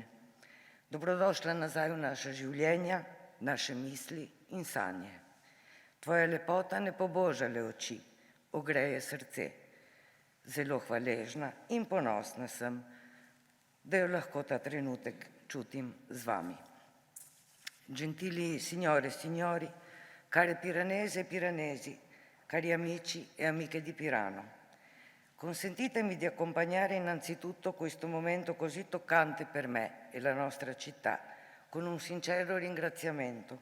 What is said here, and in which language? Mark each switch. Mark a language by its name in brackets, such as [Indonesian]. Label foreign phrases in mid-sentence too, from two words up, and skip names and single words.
[Slovenian] Dobrodošla nazaj v naša življenja, naše misli in sanje. Tvoja lepota ne poboža le oči, ogreje srce. Zelo hvaležna in ponosna sem, da jo lahko ta trenutek čutim z vami. [Italian] Gentili signore e signori, care piranesi e piranesi, cari amici e amiche di Pirano. Consentitemi di accompagnare innanzitutto questo momento così toccante per me e la nostra città con un sincero ringraziamento.